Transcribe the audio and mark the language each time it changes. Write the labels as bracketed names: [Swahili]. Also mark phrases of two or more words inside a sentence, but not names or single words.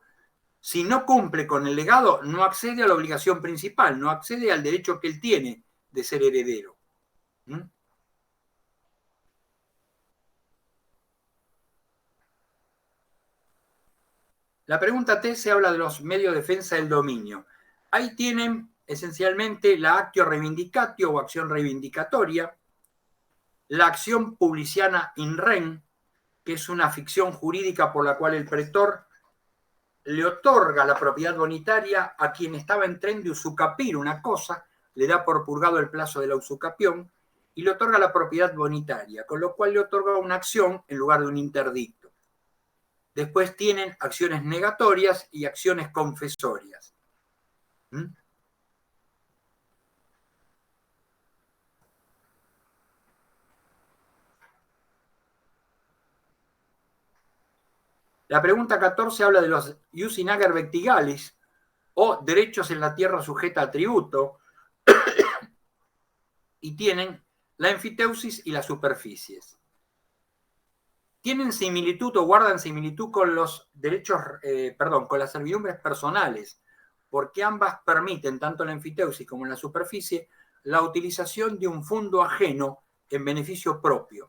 [Spanish] Si no cumple con el legado, no accede a la obligación principal, no accede al derecho que él tiene de ser heredero. ¿Mm? La pregunta 13 habla de los medios de defensa del dominio. Ahí tienen esencialmente la [Latin] actio reivindicatio [Spanish] o acción reivindicatoria, la acción publiciana [Latin] in rem, [Spanish] que es una ficción jurídica por la cual el pretor le otorga la propiedad bonitaria a quien estaba en tren de usucapir una cosa, le da por purgado el plazo de la usucapión y le otorga la propiedad bonitaria, con lo cual le otorga una acción en lugar de un interdicto. Después tienen acciones negatorias y acciones confesorias. ¿Mm? La pregunta 14 habla de los [Latin] ius in ager vectigalis, [Spanish] o derechos en la tierra sujeta a tributo, y tienen la enfiteusis y las superficies. Tienen similitud o guardan similitud con los derechos, con las servidumbres personales, porque ambas permiten, tanto la enfiteusis como en la superficie, la utilización de un fondo ajeno en beneficio propio.